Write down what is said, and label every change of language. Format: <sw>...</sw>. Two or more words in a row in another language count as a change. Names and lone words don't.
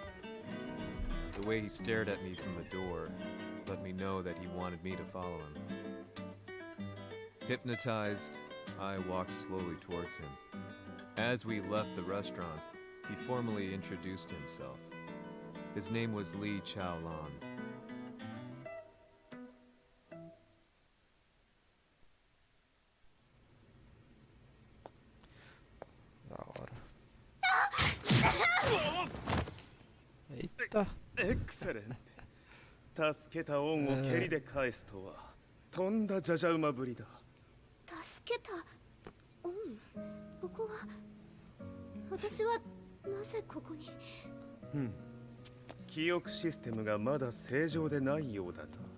<en>The way he stared at me from the door let me know that he wanted me to follow him. Hypnotized, I walked slowly towards him. As we left the restaurant, he formally introduced himself. His name was Li Chaolan.</en> <pt>Da hora. Eita.</pt> <ja>エクセレント。助けた恩を蹴りで返すとは、とんだじゃじゃ馬ぶりだ。助けた恩？ここは私はなぜここに？記憶システムがまだ正常でないようだな。</ja>